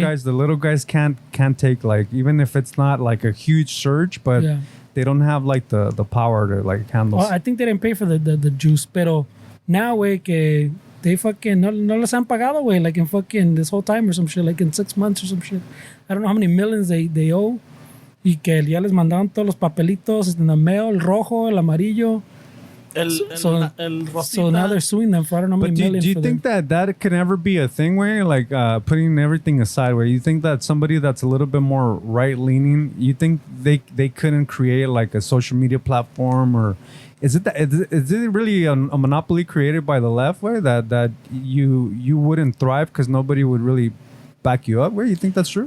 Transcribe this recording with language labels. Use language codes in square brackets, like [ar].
[en] little guys can't take like, even if it's not like a huge surge, but they don't have like the power to like handle. Well, I think they didn't pay for the juice, [es] pero [en] now way [es] que [en] they fucking [es] no les han pagado, [en] way, like in fucking this whole time or some shit, like in 6 months or some shit. I don't know how many millions they owe. [es] Y que ya les mandaron todos los papelitos en el mail, el rojo, el amarillo. [en] So now they're suing them for I don't know how many millions. Do you think that could ever be a thing where like putting everything aside, where you think that somebody that's a little bit more right leaning, you think they couldn't create like a social media platform, or is it really a monopoly created by the left way that you wouldn't thrive because nobody would really back you up? Where you think that's true?